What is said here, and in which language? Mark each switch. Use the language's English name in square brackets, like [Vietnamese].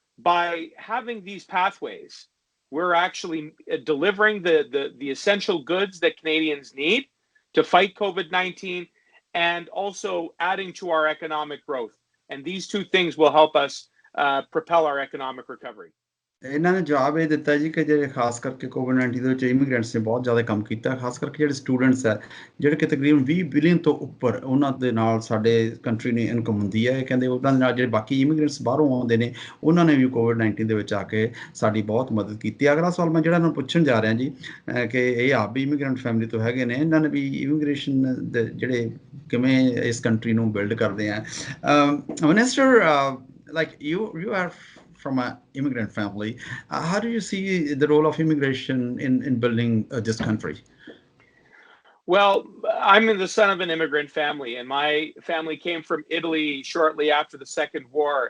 [English] by having these pathways, we're actually delivering the essential goods that Canadians need to fight COVID-19 and also adding to our economic growth. And these two things will help us propel our economic recovery. [Punjabi] ਇਹਨਾਂ ਨੇ ਜਵਾਬ ਇਹ ਦਿੱਤਾ ਜੀ ਕਿ ਜਿਹੜੇ ਖਾਸ ਕਰਕੇ ਕੋਵਿਡ-19 ਦੇ ਵਿੱਚ ਇਮੀਗ੍ਰੈਂਟਸ ਨੇ ਬਹੁਤ ਜ਼ਿਆਦਾ ਕੰਮ ਕੀਤਾ, ਖਾਸ ਕਰਕੇ ਜਿਹੜੇ ਸਟੂਡੈਂਟਸ ਹੈ ਜਿਹੜੇ ਕਿ ਤਕਰੀਬਨ 20 ਬਿਲੀਅਨ ਤੋਂ ਉੱਪਰ ਉਹਨਾਂ ਦੇ ਨਾਲ ਸਾਡੇ ਕੰਟਰੀ ਨੇ ਇਨਕਮ ਹੁੰਦੀ ਹੈ। ਇਹ ਕਹਿੰਦੇ ਉਹਨਾਂ ਦੇ ਨਾਲ ਜਿਹੜੇ ਬਾਕੀ ਇਮੀਗ੍ਰੈਂਟਸ ਬਾਹਰੋਂ ਆਉਂਦੇ ਨੇ ਉਹਨਾਂ ਨੇ ਵੀ ਕੋਵਿਡ-19 ਦੇ ਵਿੱਚ ਆ ਕੇ ਸਾਡੀ ਬਹੁਤ ਮਦਦ ਕੀਤੀ। ਅਗਲਾ ਸਵਾਲ ਮੈਂ ਜਿਹੜਾ ਇਹਨਾਂ ਨੂੰ ਪੁੱਛਣ ਜਾ ਰਿਹਾ ਜੀ ਕਿ ਇਹ ਆਪ ਵੀ ਇਮੀਗ੍ਰੈਂਟ ਫੈਮਿਲੀ ਤੋਂ ਹੈਗੇ ਨੇ, ਇਹਨਾਂ ਨੇ ਵੀ ਇਮੀਗ੍ਰੇਸ਼ਨ ਦੇ ਜਿਹੜੇ ਕਿਵੇਂ ਇਸ ਕੰਟਰੀ ਨੂੰ ਬਿਲਡ ਕਰਦੇ ਆ। [English] Minister, like you are from an immigrant family. How do you see the role of immigration in building this country? Well, I'm the son of an immigrant family, and my family came from Italy shortly after the Second War.